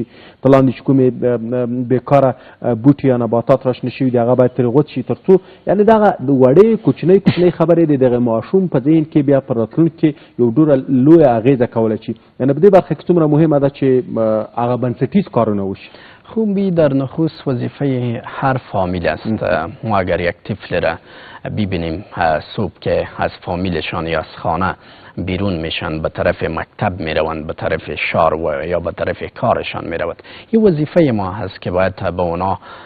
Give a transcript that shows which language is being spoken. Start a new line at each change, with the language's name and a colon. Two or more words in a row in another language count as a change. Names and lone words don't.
Pashto: په لاندې چې کومې بېکاره بوټي یا نباتات راشنه شوي دي هغه باید ترې غوڅ شي، تر څو یعنې دغه وړې کوچنۍ خبرې د دغه ماشوم په ذهن کې بیا په راتلونکي کې یو ډېره لویه اغېزه کولی شي. یعنې په دې برخه کې څومره مهمه ده چې هغه بنسټیز کارونه وشي.
Persian: خوبی در نخست وظیفه هر فامیل است. ما اگر یک طفل را ببینیم صبح که از فامیلشان یا از خانه بیرون میشن به طرف مکتب میروند، به طرف شار و یا به طرف کارشان میروند، این وظیفه ما هست که باید به اونا